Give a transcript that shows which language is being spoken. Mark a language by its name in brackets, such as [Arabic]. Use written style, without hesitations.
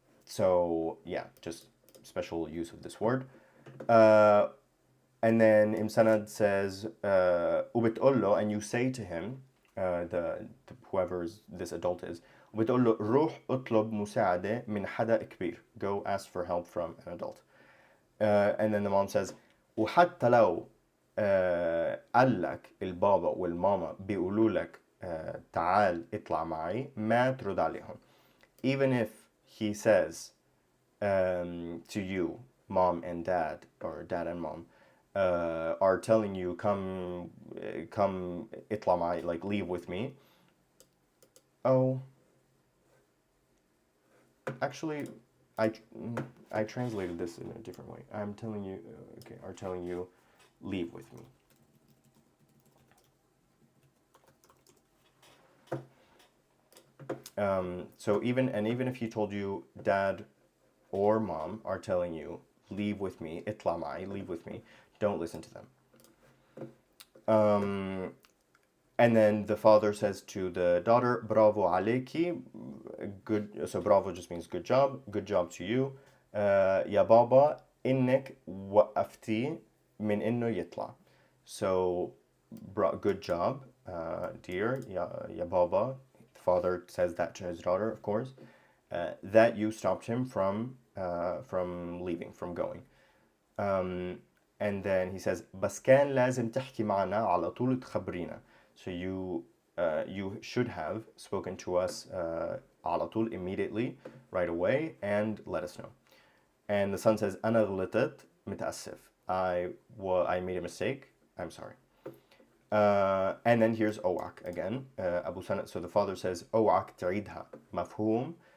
[English] So yeah, just special use of this word. And then Imsanad says, [Arabic] وبتقول, [English] and you say to him, whoever this adult is, [Arabic] وبتقول له روح اطلب مساعدة من حدا كبير. [English] Go ask for help from an adult. And then the mom says, [Arabic] وحتى لو قال لك البابا والماما بيقولوا لك تعال اطلع معي ما ترد عليهم. [English] Even if he says to you, mom and dad, or dad and mom, are telling you, come [Arabic] اطلع معي, [English] like leave with me. Oh, actually, I translated this in a different way. I'm telling you, okay, are telling you, leave with me. So even if he told you, dad or mom are telling you, leave with me, [Arabic] اطلع معي, [English] leave with me, don't listen to them. And then the father says to the daughter, bravo [Arabic] عليكي, [English] good, so bravo just means good job to you. [Arabic] يا بابا إنك وقفتي من إنه يطلع. [English] So good job, dear, [Arabic] يا بابا. [English] The father says that to his daughter, of course, that you stopped him from leaving, from going. And then he says, [Arabic] بس كان لازم تحكي معنا على طول تخبرينا. [English] So you should have spoken to us [Arabic] على طول, [English] immediately, right away, and let us know. And the son says, [Arabic] أنا غلطت متأسف. [English] I made a mistake. I'm sorry. And then here's أوعك again. Abu Sana, so the father says, [Arabic] أوعك تعيدها. مفهوم.